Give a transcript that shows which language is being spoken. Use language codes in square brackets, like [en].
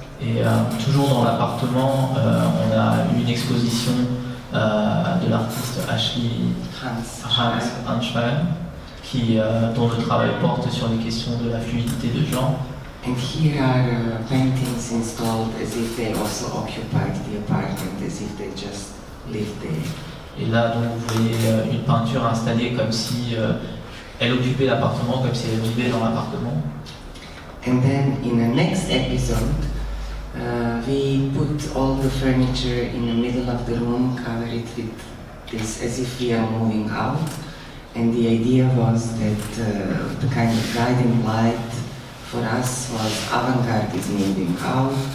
[fr] Et toujours dans l'appartement, on a eu une exposition de l'artiste Ashley Hans Schein, dont le travail porte sur les questions de la fluidité de genre. [en] And here are paintings installed as if they also occupied the apartment, as if they just lived there. [fr] Et là, donc, vous voyez une peinture installée comme si elle occupait l'appartement, comme si elle vivait dans l'appartement. [en] And then in the next episode, we put all the furniture in the middle of the room, cover it with this as if we are moving out. And the idea was that the kind of guiding light for us was avant-garde is moving out.